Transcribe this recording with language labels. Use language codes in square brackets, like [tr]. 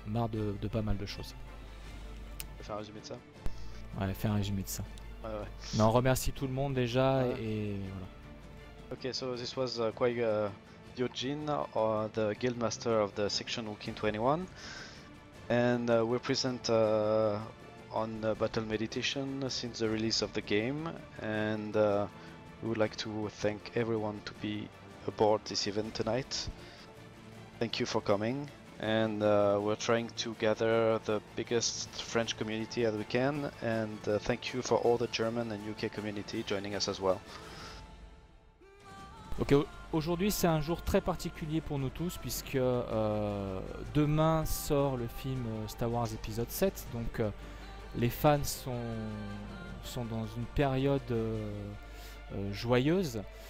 [fr] Marre de pas mal de choses. On va faire un résumé de ça. Ouais, faire un résumé de ça. Ouais. Mais on remercie tout le monde déjà Ouais. et voilà. [en] Okay, so this was quite Yojin, the guildmaster of the section Wukin 21, and we're present on Battle Meditation since the release of the game, and we would like to thank everyone to be aboard this event tonight. Thank you for coming, and we're trying to gather the biggest French community as we can, and thank you for all the German and UK community joining us as well. [fr] Ok, aujourd'hui c'est un jour très particulier pour nous tous puisque demain sort le film Star Wars épisode 7, donc les fans sont dans une période joyeuse.